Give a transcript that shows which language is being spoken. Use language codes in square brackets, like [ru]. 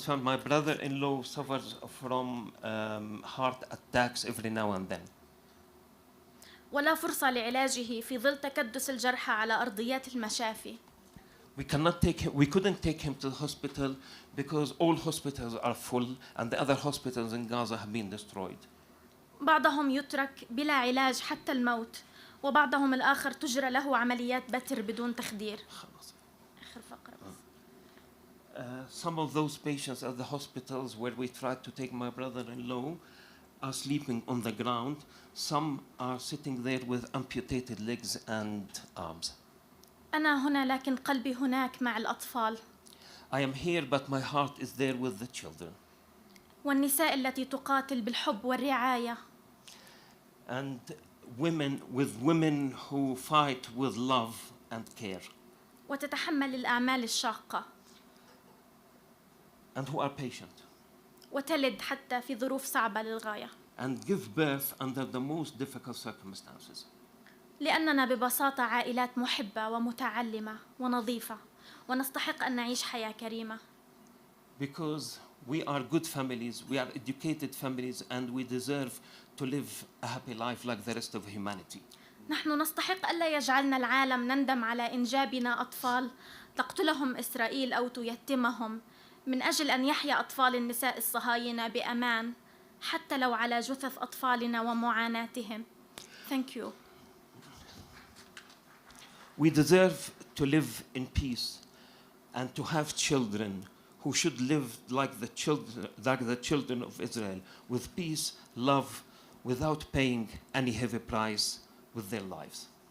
[en] My brother-in-law suffers from heart attacks every now and then. [ar] ولا فرصة لعلاجه في ظل تكدس الجرحى على أرضيات المشافي. [en] We couldn't take him to the hospital because all hospitals are full and the other hospitals in Gaza have been destroyed. [ar] بعضهم يترك بلا علاج حتى الموت، وبعضهم الآخر تجرى له عمليات بتر بدون تخدير. آخر فقرة بس. [en] Some of those patients at the hospitals where we tried to take my brother-in-law are sleeping on the ground. Some are sitting there with amputated legs and arms. [ar] أنا هنا لكن قلبي هناك مع الأطفال. [en] I am here but my heart is there with the children. [ar] والنساء التي تقاتل بالحب والرعاية. [en] And women who fight with love and care. [ar] وتتحمل الأعمال الشاقة. [en] And who are patient. [ar] وتلد حتى في ظروف صعبة للغاية. [en] And give birth under the most difficult circumstances. [ar] لأننا ببساطة عائلات محبة ومتعلمة ونظيفة، ونستحق أن نعيش حياة كريمة. [en] Because we are good families, we are educated families, and we deserve to live a happy life like the rest of humanity. [ar] نحن نستحق ألا يجعلنا العالم نندم على إنجابنا أطفال تقتلهم إسرائيل أو تيتمهم، من أجل أن يحيا أطفال النساء الصهاينة بأمان، حتى لو على جثث أطفالنا ومعاناتهم. [en] Thank you. We deserve to live in peace and to have children who should live like the children of Israel, with peace, love, without paying any heavy price with their lives.